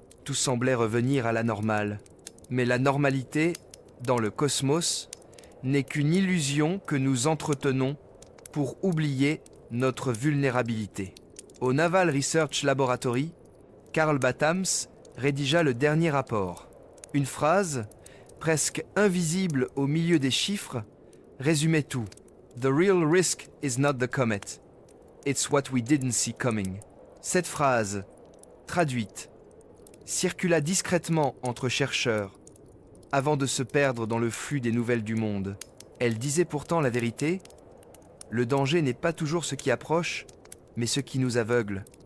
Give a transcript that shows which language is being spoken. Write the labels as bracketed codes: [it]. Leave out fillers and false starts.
[fr] Tout semblait revenir à la normale. Mais la normalité, dans le cosmos, n'est qu'une illusion que nous entretenons pour oublier notre vulnérabilité. Au Naval Research Laboratory, Carl Battams rédigea le dernier rapport. Une phrase, presque invisible au milieu des chiffres, résumait tout. [en] The real risk is not the comet. It's what we didn't see coming. [fr] Cette phrase, traduite, circula discrètement entre chercheurs avant de se perdre dans le flux des nouvelles du monde. Elle disait pourtant la vérité. Le danger n'est pas toujours ce qui approche, mais ce qui nous aveugle.